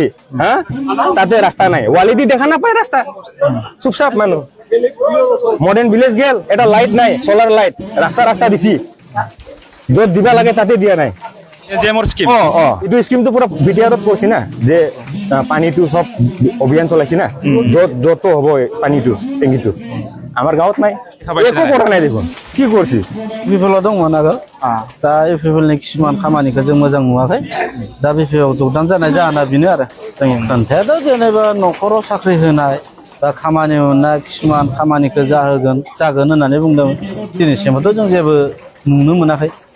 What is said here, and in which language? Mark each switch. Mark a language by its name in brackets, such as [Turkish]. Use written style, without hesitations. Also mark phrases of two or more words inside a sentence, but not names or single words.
[Assamese] হা তাতে ৰাস্তা নাই ওয়ালেদি দেখা নাপায় ৰাস্তা চুপচাপ মানুহ [English] modern village [Assamese] গেল এটা লাইট নাই [English] solar light [Assamese] ৰাস্তা দিছে য'ত দিবা লাগে তাতে দিয়া নাই এইটো স্কিমটো পুৰা ভিডিঅ'ত কৈছে না যে পানীটো সব অভিযান চলাইছে না য'ত হ'ব পানীটো টেংকিটো আমাৰ গাঁৱত নাই একো কৰা নাই দেখোন কি কৰিছে [Bodo] BPL-आव दंमोन आगोल दा BPL-नि किसुमान खामानिखौ जों मोजां नुवाखै दा BPL-आव जोगदान जानाय जाहोना बेनो आरो जोंनि खोन्थायाथ' जेनेबा न'खराव साख्रि होनाय बा खामानि मोननाय किसुमान खामानिखौ जागोन होननानै बुंदों दिनैसिमबोथ' जों जेबो नुनो मोनाखै